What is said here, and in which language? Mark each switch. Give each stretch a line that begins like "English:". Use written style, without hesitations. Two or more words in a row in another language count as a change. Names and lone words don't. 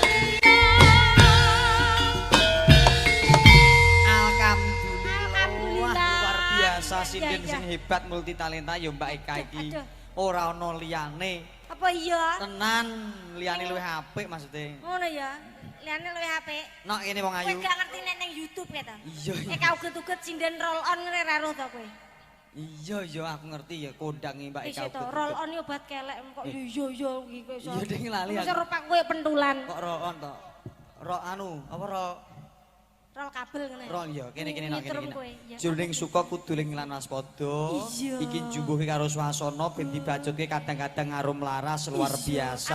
Javanese: Alhamdulillah, luar biasa sinden Ya, ya. sing hebat multi talenta ya Mbak Eka iki. Aduh. Ora ana liyane. Apa iya? Tenan liyane luwih apik maksudnya. Ngono ya. Liane luwih apik. Nok kene wong Kowe ayu. gak ngerti nek ning YouTube ya ta? Iya. Eka uget-uget sinden roll on ngene ra roh ta kowe. Iya aku ngerti ya kondange Mbak Wis Eka. to, roll on yo obat kelek kok iya iki kowe iso. Iya ding lali Wis aku. rupak kowe pentulan. Kok roon to? Ro anu, apa ro? Roll kabel ngene. Ro iya, kene nok Nyetrum kene. kowe, iya. Jroning suka kudu ling lan waspada. Iya. Iki jumbuhe karo swasana ben dibajutke kadang-kadang ngarum laras luar biasa.